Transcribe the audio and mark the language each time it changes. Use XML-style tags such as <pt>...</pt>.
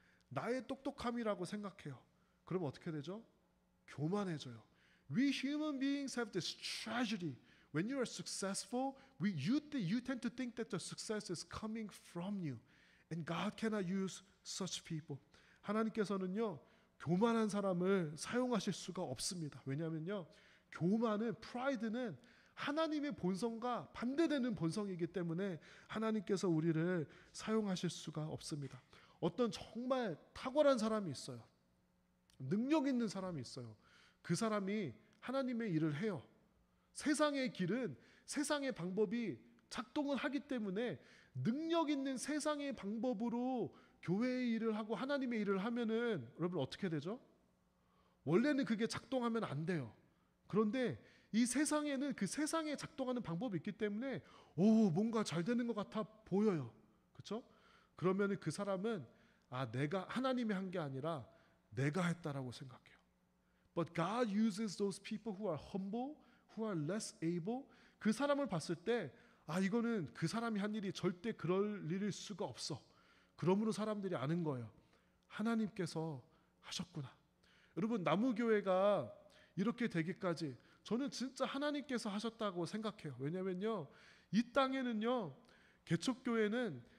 <ko>나의 똑똑함이라고 생각해요. 그럼 어떻게 되죠? 교만해져요.</ko> <en>We human beings have this tragedy. When you are successful, you tend to think that the success is coming from you. And God cannot use such people.</en> <ko>하나님께서는요, 교만한 사람을 사용하실 수가 없습니다. 왜냐하면요, 프라이드는 하나님의 본성과 반대되는 본성이기 때문에 하나님께서 우리를 사용하실 수가 없습니다. 어떤 정말 탁월한 사람이 있어요. 능력 있는 사람이 있어요. 그 사람이 하나님의 일을 해요. 세상의 길은, 세상의 방법이 작동을 하기 때문에 능력 있는 세상의 방법으로 교회의 일을 하고 하나님의 일을 하면은 여러분 어떻게 되죠? 원래는 그게 작동하면 안 돼요. 그런데 이 세상에는 그 세상에 작동하는 방법이 있기 때문에 뭔가 잘 되는 것 같아 보여요. 그렇죠? 그러면 그 사람은 내가 하나님이 한 게 아니라 내가 했다라고 생각해요.</ko> <en>But God uses those people who are humble, who are less able.</en> <ko>그 사람을 봤을 때 이거는 그 사람이 한 일이 절대 그럴 일일 수가 없어. 그러므로 사람들이 아는 거예요. 하나님께서 하셨구나. 여러분, 나무교회가 이렇게 되기까지 저는 진짜 하나님께서 하셨다고 생각해요. 왜냐면요, 이 땅에는요, 개척교회는</ko>